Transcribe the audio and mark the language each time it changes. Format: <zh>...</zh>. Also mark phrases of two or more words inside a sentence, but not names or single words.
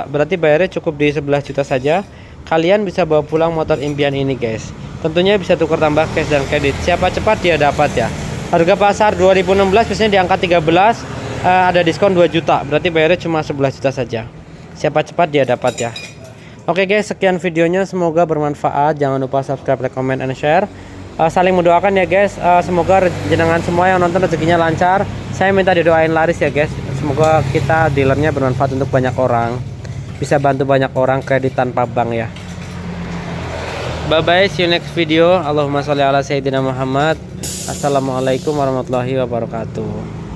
<id>Berarti bayarnya cukup di 11 juta saja. Kalian bisa bawa pulang motor impian ini guys. Tentunya bisa tukar tambah cash dan kredit. Siapa cepat dia dapat ya. Harga pasar 2016 biasanya di angka 13, ada diskon 2 juta. Berarti bayarnya cuma 11 juta saja. Siapa cepat dia dapat ya. Oke guys, sekian videonya, semoga bermanfaat. Jangan lupa</id> <en>subscribe, like, comment, and share.</en> <id>Saling mendoakan ya guys. Semoga jenengan semua yang nonton rezekinya lancar. Saya minta didoain laris ya guys. Semoga kita dealernya bermanfaat untuk banyak orang. Bisa bantu banyak orang kredit tanpa bank ya.</id> <en>Bye bye, see you next video.</en> <ar>اللهم صل على سيدنا محمد. السلام عليكم ورحمة الله وبركاته.</ar>